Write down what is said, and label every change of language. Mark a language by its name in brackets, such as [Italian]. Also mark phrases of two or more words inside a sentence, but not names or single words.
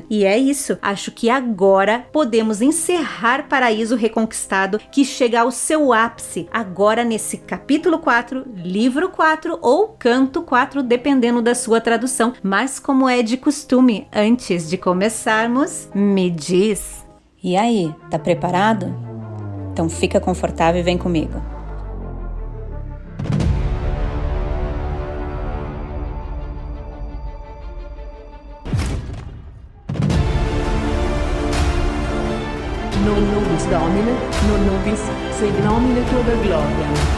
[Portuguese] E é isso, acho que agora podemos encerrar Paraíso Reconquistado, que chega ao seu ápice agora nesse capítulo 4, livro 4 ou canto 4, dependendo da sua tradução. Mas como é de costume, antes de começarmos, me diz: e aí, tá preparado? Então fica confortável e vem comigo. [Latin] Non nobis Domine, non nobis, sed nomine Tua gloria.